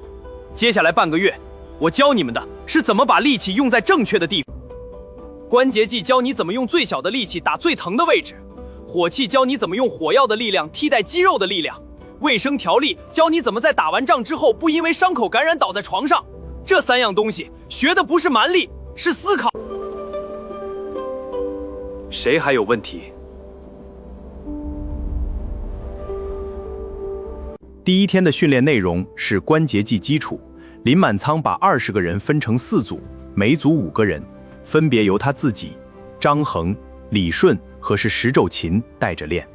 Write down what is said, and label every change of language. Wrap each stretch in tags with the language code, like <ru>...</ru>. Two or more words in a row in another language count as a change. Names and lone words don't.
<zh>接下來半個月，我教你們的是怎麼把力气用在正確的地方。關節技教你怎麼用最小的力气打最疼的位置，火气教你怎麼用火藥的力量替代肌肉的力量，衛生條例教你怎麼在打完仗之後不因為傷口感染倒在床上。這3樣東西學的不是蠻力，是思考。誰還有問題？第一天的訓練內容是關節技基礎。林滿倉把20個人分成4組，每組5個人，分別由他自己、張恆、李順和是石宙勤帶着練。</zh>